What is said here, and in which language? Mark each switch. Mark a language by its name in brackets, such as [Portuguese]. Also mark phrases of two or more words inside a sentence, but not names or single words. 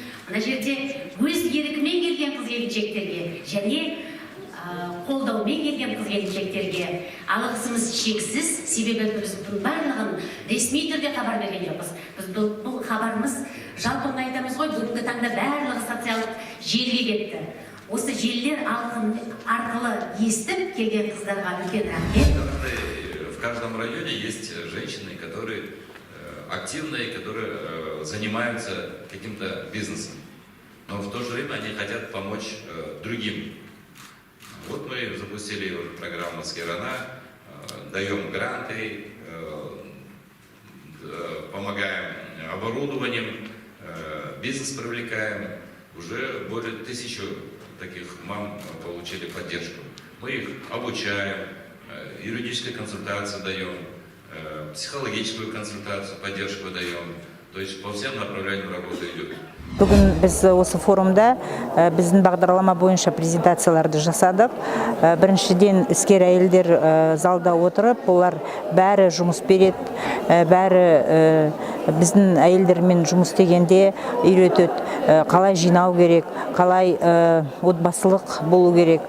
[Kazakh] Мына жерде өз еркімен келген қыз-келіншектерге және қолдаумен келген қыз-келіншектерге алғысымыз шексіз, себебі біз бұның барлығын ресми түрде хабар берген жоқпыз. Біз бұл хабарымыз жалпы айтамыз ғой, бүгінгі таңда барлығы социалдық желіге кетті. Осы желілер арқылы естіп келген қыздарға үлкен рахмет. [Russian] В каждом районе есть женщины, которые активные, которые занимаются каким-то бизнесом, но в то же время они хотят помочь другим. Вот мы запустили программу «Скирана», даем гранты, помогаем оборудованием, бизнес привлекаем. Уже более 1000 таких мам получили поддержку. Мы их обучаем, юридическую консультацию даем, психологическую консультацию, поддержку даем. То есть по всем направлениям работа идет. [Kazakh] Бүгін біз осы форумда біздің бағдарлама бойынша презентацияларды жасадық. Біріншіден іскер әйелдер залда отырып, олар бәрі жұмыс береді, бәрі біздің әйелдермен жұмыс істегенде үйретеді, қалай жинау керек, қалай отбасылық болу керек.